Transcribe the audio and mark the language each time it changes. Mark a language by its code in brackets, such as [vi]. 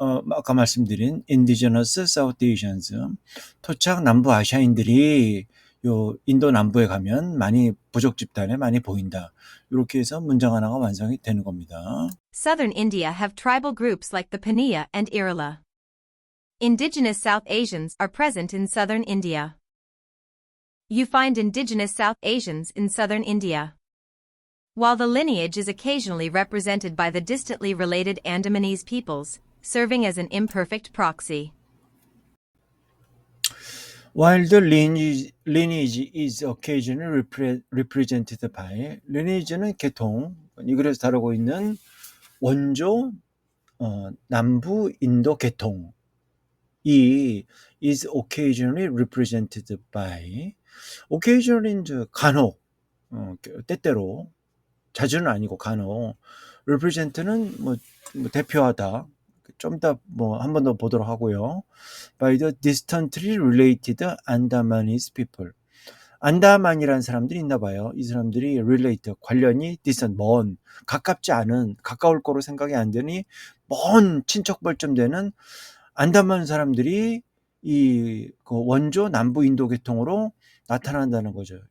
[ko] 아까 말씀드린 [en] Indigenous South Asians, [ko] 토착 남부 아시아인들이 요 인도 남부에 가면 많이 부족 집단에 많이 보인다. 이렇게 해서 문장 하나가 완성이 되는 겁니다. [en] Southern India have tribal groups like the Paniya and Irula. Indigenous South Asians are present in southern India. You find indigenous South Asians in southern India. While the lineage is occasionally represented by the distantly related Andamanese peoples, serving as an imperfect proxy. While the lineage is occasionally represented by, [ko] lineage는 계통, 이 글에서 다루고 있는 원조 남부 인도 계통이 [en] is occasionally represented by, [ko] occasionally 이제 간혹, 때때로, 자주는 아니고 간혹, represent는 뭐 대표하다, 좀 이따 뭐 한 번 더 보도록 하고요. [en] by the distantly related Andamanese people. [ko] 안다만이라는 사람들이 있나 봐요. 이 사람들이 relate, 관련이 distant, 먼, 가깝지 않은, 가까울 거로 생각이 안 되니 먼 친척벌점 되는 안다만 사람들이 그 원조 남부 인도 계통으로 나타난다는 거죠.